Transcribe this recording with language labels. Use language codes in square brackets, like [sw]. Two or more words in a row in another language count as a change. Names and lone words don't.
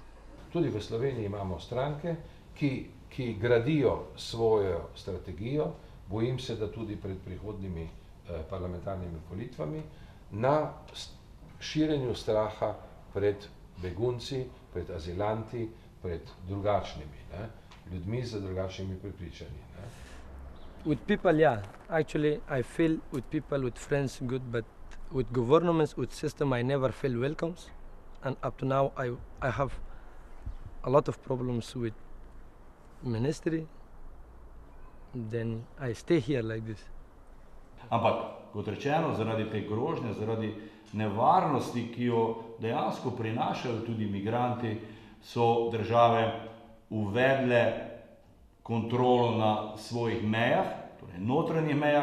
[sl] Tudi v Sloveniji imamo stranke, ki gradijo svojo strategijo, bojim se, da tudi pred prihodnjimi parlamentarnimi volitvami, na širjenju straha pred begunci, pred azilanti, pred drugačnimi, ne? Ljudmi z drugačnimi prepričanji. Ne? [en] With people, yeah. Actually, I feel with people, with friends, good, but with governments, with system, I never feel welcome. And up to now, I have a lot of problems with ministry. Then I stay here like this. [sl] Ampak, kot rečeno, zaradi te grožnje, zaradi nevarnosti, ki jo dejansko prinašajo tudi migranti, so države uvedle kontrolo na svojih mejah, torej notranjih mejah.